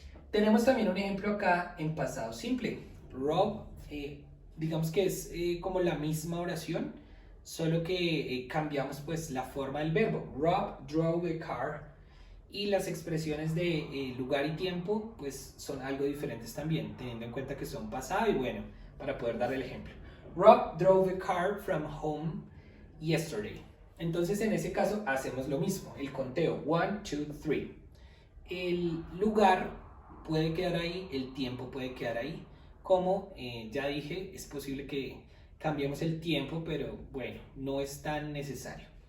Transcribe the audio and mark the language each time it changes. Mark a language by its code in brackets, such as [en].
[es] Tenemos también un ejemplo acá en pasado simple. Rob, digamos que es como la misma oración, solo que cambiamos pues la forma del verbo. [en] Rob drove a car. [es] Y las expresiones de lugar y tiempo pues son algo diferentes también, teniendo en cuenta que son pasado y bueno, para poder dar el ejemplo. [en] Rob drove a car from home yesterday. [es] Entonces en ese caso hacemos lo mismo, el conteo 1, 2, 3. El lugar puede quedar ahí, el tiempo puede quedar ahí. Como ya dije, es posible que cambiemos el tiempo, pero bueno, no es tan necesario.